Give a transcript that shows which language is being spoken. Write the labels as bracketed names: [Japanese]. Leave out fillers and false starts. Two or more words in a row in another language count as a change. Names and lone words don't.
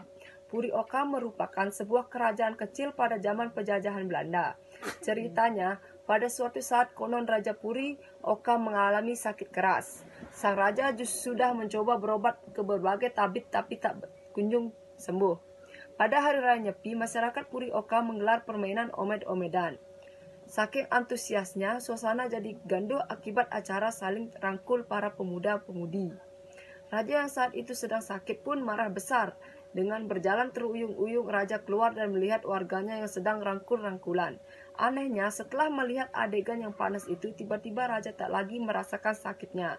[Indonesian] Puri Oka merupakan sebuah kerajaan kecil pada zaman penjajahan Belanda. Ceritanya, pada suatu saat konon Raja Puri Oka mengalami sakit keras. Sang raja sudah mencoba berobat ke berbagai tabib tapi tak kunjung sembuh. Pada hari raya Nyepi, masyarakat Puri Oka menggelar permainan omed-omedan. Saking antusiasnya, suasana jadi gaduh akibat acara saling rangkul para pemuda-pemudi. Raja yang saat itu sedang sakit pun marah besar. Dengan berjalan teruyung-uyung, raja keluar dan melihat warganya yang sedang rangkul-rangkulan. Anehnya, setelah melihat adegan yang panas itu, tiba-tiba raja tak lagi merasakan sakitnya.